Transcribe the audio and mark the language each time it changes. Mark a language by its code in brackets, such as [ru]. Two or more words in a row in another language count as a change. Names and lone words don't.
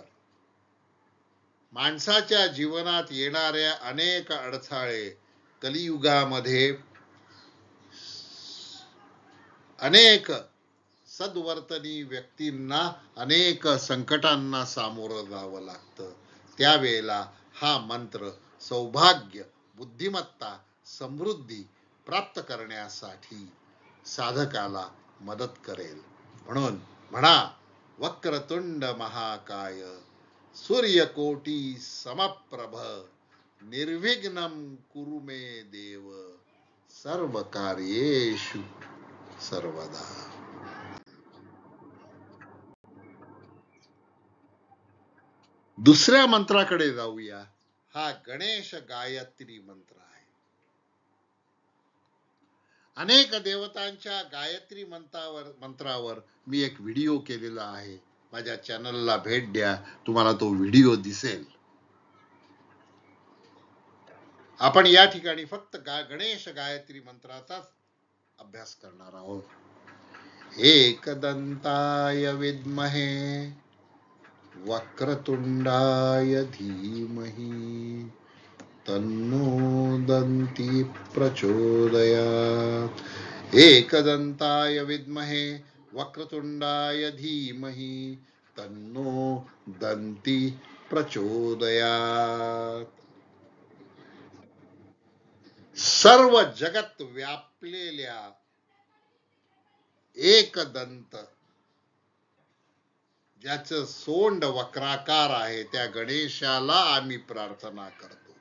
[mr] माणसाच्या जीवनात येणाऱ्या अनेक अडथळे कलियुगामध्ये अनेक सद्वर्तनी व्यक्तींना अनेक संकटांना सामोरं जावं लागतं. त्यावेळेला हा मंत्र सौभाग्य, बुद्धिमत्ता, समृद्धी प्राप्त करण्यासाठी साधकाला मदत करेल. म्हणून म्हणा, [sa] वक्रतुंड महाकाय सूर्यकोटी समप्रभ निर्विघ्नं कुरु मे देव सर्व कार्येषु सर्वदा. [mr] दुसऱ्या मंत्राकडे जाऊया. हा गणेश गायत्री मंत्र आहे. अनेक देवतांच्या गायत्री मंत्रावर मी एक व्हिडिओ केलेला आहे. माझ्या चॅनलला भेट द्या, तुम्हाला तो व्हिडिओ दिसेल. आपण या ठिकाणी फक्त गणेश गायत्री मंत्राचाच अभ्यास करणार आहोत. [sa] एकदंताय विद्महे वक्रतुंडाय धीमहि तन्नो दन्ती प्रचोदयात्. एकदंताय विद्महे वक्रतुंडाय धीमहि तन्नो दन्ती प्रचोदयात्. [mr] सर्व जगत व्यापलेल्या एकदंत, ज्याचं सोंड वक्राकार आहे, त्या गणेशाला आम्ही प्रार्थना करतो.